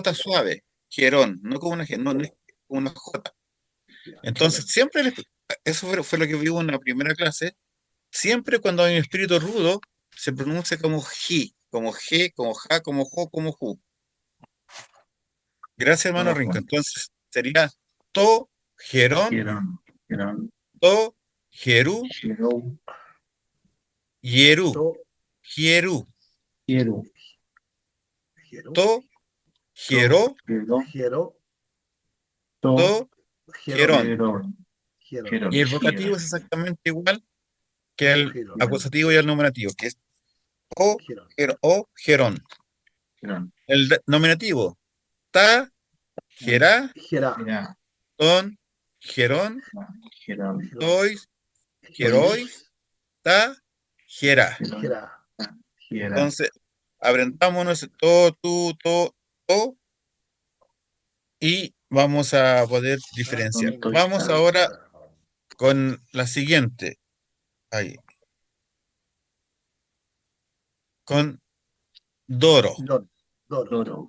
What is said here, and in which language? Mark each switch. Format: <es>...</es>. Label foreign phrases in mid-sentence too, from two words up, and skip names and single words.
<es>J suave, hierón, no como una G, no es como una J. Entonces, siempre, eso fue lo que vimos en la primera clase, siempre cuando hay un espíritu rudo, se pronuncia como G, como G, como Ja, como Jo, como Ju. Gracias, hermano Rinco. Entonces, sería</es> <el>τὸ, ἱερόν, Ἱερόν. Ἱερόν. τοῦ, ἱεροῦ,</el> <es>Jerón. hierú, To, hierú, Jero. Jero,</es> <el>τῷ, ἱερῷ,</el> <es>Jerón. Jero, To. to, Jerón, jerón. Jerón, Jerón. Y el vocativo es exactamente igual que el Jerón, acusativo y el nominativo, que es o, Jerón,</es> <el>ὦ, ἱερόν.</el> <es>Jerón. El nominativo,</es> <el>τὰ, ἱερά,</el> <es>Jerá, Mira.</es> <el>τῶν, ἱερῶν,</el> <es>Jerón. Jerón,</es> <el>τοῖς, ἱεροῖς, τὰ, ἱερά.</el> <es>Jerón. Jerá, Jerón. Entonces, aprendámonos</es> <el>τό, τοῦ, τῷ,</el> <es>y vamos a poder diferenciar. Tonto y Vamos tal. ahora con la siguiente. Ahí. Con doro. Don, Doro, Doro.</es>